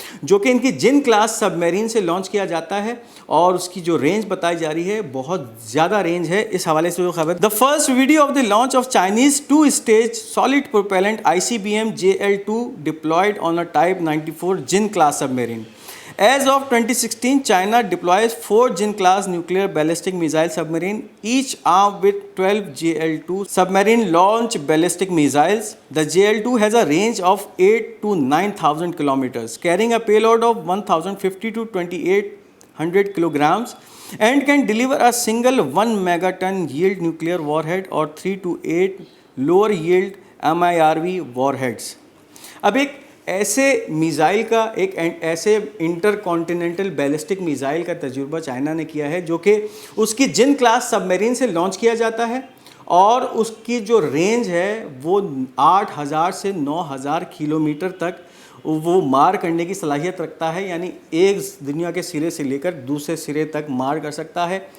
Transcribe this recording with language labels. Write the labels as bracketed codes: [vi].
[ur] جو کہ ان کی جن کلاس سب میرین سے لانچ کیا جاتا ہے اور اس کی جو رینج بتائی جا رہی ہے بہت زیادہ رینج ہے۔ اس حوالے سے جو خبر، [en] The first video of the launch of Chinese 2 stage solid propellant ICBM JL-2 deployed on a type 94 Jin class submarine. As of 2016, China deploys 4 Jin-class nuclear ballistic missile submarine, each armed with 12 JL-2 submarine launch ballistic missiles. The JL-2 has a range of 8 to 9,000 kilometers, carrying a payload of 1,050 to 2,800 kilograms, and can deliver a single 1 megaton yield nuclear warhead or 3 to 8 lower yield MIRV warheads. [ur] اب ایک ایسے missile کا، ایک ایسے inter continental ballistic missile کا تجربہ China نے کیا ہے جو کہ اس کی جن کلاس سب میرین سے لانچ کیا جاتا ہے اور اس کی جو رینج ہے وہ 8,000 سے 9,000 کلومیٹر تک وہ مار کرنے کی صلاحیت رکھتا ہے، یعنی ایک دنیا کے سرے سے لے کر دوسرے سرے تک مار کر سکتا ہے۔